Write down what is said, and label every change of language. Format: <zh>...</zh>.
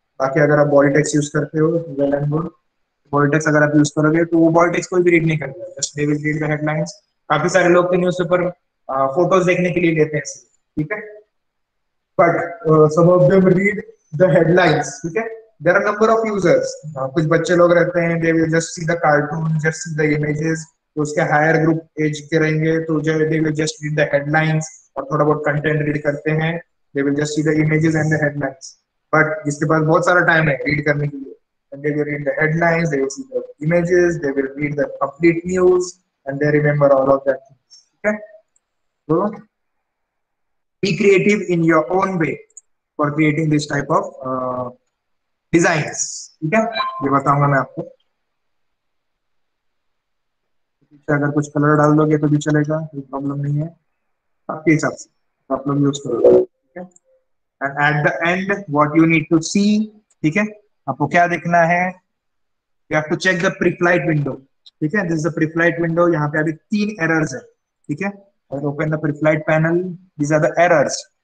<hi>बाकी अगर आप बॉडी टेक्स्ट यूज करते हो,</hi> <en>well and good,</en> <hi>body text अगर आप यूज करोगे तो वो बॉडी टेक्स्ट कोई भी रीड नहीं करेगा,</hi> <en>Just they will read the headlines.</en> <hi>काफी सारे लोग तो न्यूज़पेपर फोटोज देखने के लिए लेते हैं, ठीक है,</hi> <en>but some of them read the headlines,</en> <hi>ठीक है।</hi> <en>There are number of users,</en> <hi>कुछ बच्चे लोग रहते हैं,</hi> <en>they will just see the cartoon, just see the images,</en> <hi>तो उसके हायर ग्रुप एज के रहेंगे तो जो</hi> <en>they will just read the headlines</en> <hi>और थोड़ा बहुत कंटेंट रीड करते हैं,</hi> <en>they will just see the images and the headlines, but</en> <hi>जिसके पास बहुत सारा टाइम है रीड करने के लिए,</hi> <en>and they will read the headlines, they will see the images, they will read the complete news and they remember all of that,</en> <hi>ठीक है।</hi> <en>तो be creative in your own way for creating this type of designs,</en> <hi>ठीक है, ये बताऊंगा मैं आपको। पीछे अगर कुछ कलर डाल दोगे तो भी चलेगा, कोई प्रॉब्लम नहीं है, आपके हिसाब से आप लोग यूज करोगे, ठीक है।</hi> <en>and at the end what you need to see,</en> <hi>ठीक है, आपको क्या देखना है,</hi> <en>you have to check the preflight window, ठीक है, this is the preflight window,</en> <hi>यहाँ पे अभी 3 एरर्स है,</hi> <en>ठीक है, और open the preflight panel, these are the errors.</en>